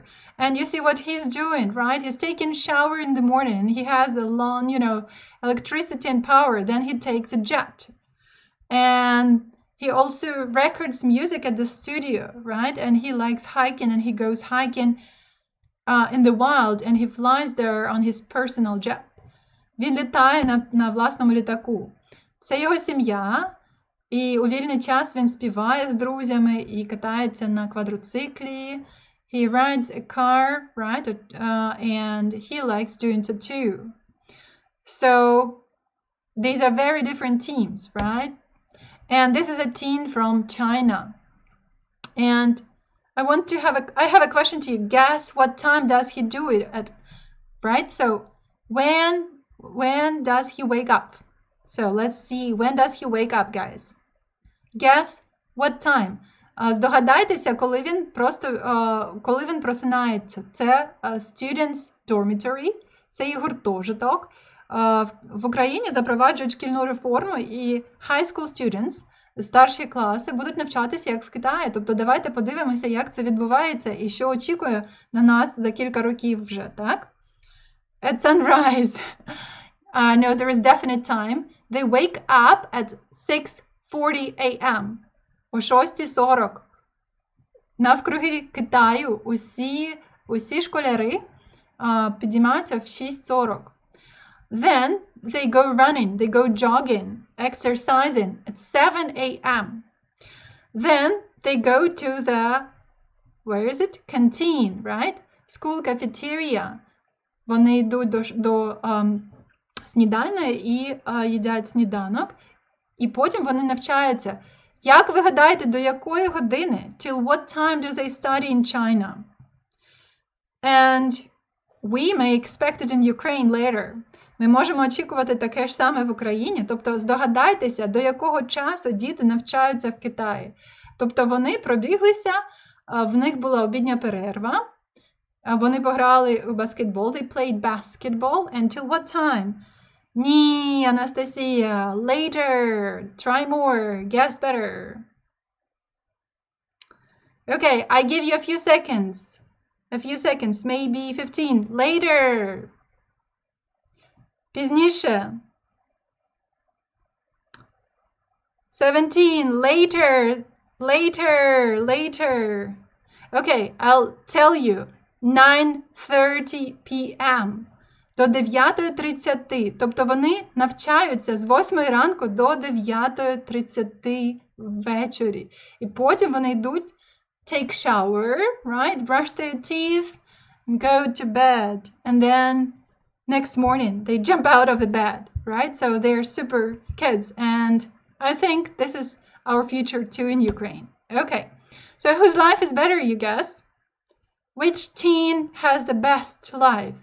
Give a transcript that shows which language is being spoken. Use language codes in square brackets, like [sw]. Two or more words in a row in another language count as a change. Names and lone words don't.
[en] And you see what he's doing, right? He's taking a shower in the morning and he has a long, electricity and power. Then he takes a jet. And he also records music at the studio, right? And he likes hiking and he goes hiking in the wild and he flies there on his personal jet. [uk] Він літає на власному літаку. Це його сім'я. І у вільний час він співає з друзями і катається на квадроциклі. [en] He rides a car, right? And he likes doing tattoo. So these are very different teams, right? And this is a teen from China. And I have a question to you. Guess what time does he do it at, right? So when does he wake up? So let's see, when does he wake up, guys? Guess what time? [uk] Здогадайтеся, коли він просинається. [en] Це students dormitory, [uk] це і гуртожиток. В Україні запроваджують шкільну реформу і [en] high school students, [uk] старші класи, будуть навчатися, як в Китаї. Тобто давайте подивимося, як це відбувається і що очікує на нас за кілька років вже, так? [en] At sunrise. No, there is definite time. They wake up at 6:40 a.m. [uk] О 6:40. Навкруги Китаю усі школяри підіймаються в 6:40. [en] Then they go running, they go jogging, exercising at 7 a.m. Then they go to the, where is it? Canteen, right? School cafeteria. [uk] Вони йдуть до снідальної і їдять сніданок. І потім вони навчаються. Як ви гадаєте, до якої години? [en] Till what time do they study in China? And we may expect it in Ukraine later. [uk] Ми можемо очікувати таке ж саме в Україні. Тобто здогадайтеся, до якого часу діти навчаються в Китаї. Тобто вони пробіглися, в них була обідня перерва, вони пограли у баскетбол, [en] they played basketball until what time? [uk] Ні, Анастасія, [en] later, try more, guess better. Okay, I give you a few seconds, maybe 15, later. [uk] Пізніше. 17, later. [en] Okay, I'll tell you. 9:30 p.m. [uk] До 9:30. Тобто вони навчаються з 8 ранку до 9:30 ввечері. І потім вони йдуть [en] take shower, right? Brush their teeth and go to bed. And then next morning they jump out of the bed, right? So they're super kids. And I think this is our future too in Ukraine. Okay. So whose life is better, you guess? Which teen has the best life?